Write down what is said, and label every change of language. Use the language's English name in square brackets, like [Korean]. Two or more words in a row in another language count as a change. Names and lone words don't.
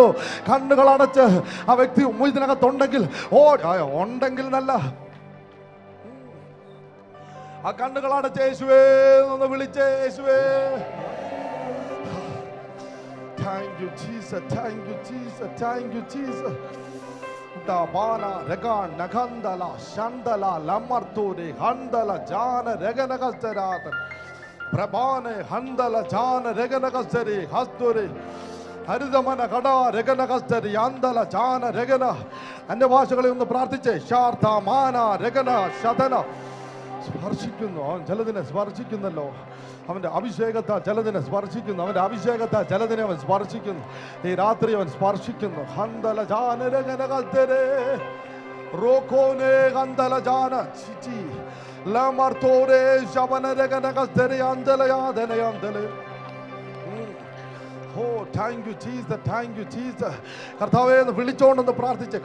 [Malayalam] കണ്ണുകൾ അടച്ച് ആ വ്യക്തി ഇതിനകത്തുണ്ടെങ്കിൽ നല്ല ആ കണ്ണുകൾ അടച്ച് യേശുവേ എന്ന് വിളിച്ചേ. [English] യേശുവേ, thank you Jesus. Dabana regan nagandala shandala lamarturi handala jana reganagasteratan prabane handala jana reganagasteri hasturi ഹരിതമന കട രഗനകസ്തരി അന്തല ജാന രഗന [Malayalam] അന്യഭാഷകളെ ഒന്ന് പ്രാർത്ഥിച്ചേ ശാർത്ത മാന രഗന ശതന സ്പർശിക്കുന്നു. അവൻ ജലദിനെ സ്പർശിക്കുന്നല്ലോ. അവൻ്റെ അഭിഷേകത്താൽ ജലദിനെ സ്പർശിക്കുന്നു. അവൻ്റെ അഭിഷേകത്താൽ ജലദിനെ അവൻ സ്പർശിക്കുന്നു. ഈ രാത്രി അവൻ സ്പർശിക്കുന്നു. ഹന്തല ജാന രഗനകസ്തരേ റോക്കോനെ ഹന്തല ജാന ചിച്ചി ലമർത്തോരേ ശവന രഗനകസ്തരി അന്തലയാതന അന്തല. [English] Oh, thank you Jesus, thank you Jesus. [Malayalam] കർത്താവേ എന്ന് വിളിച്ചോണ്ടെന്ന് പ്രാർത്ഥിച്ചേ.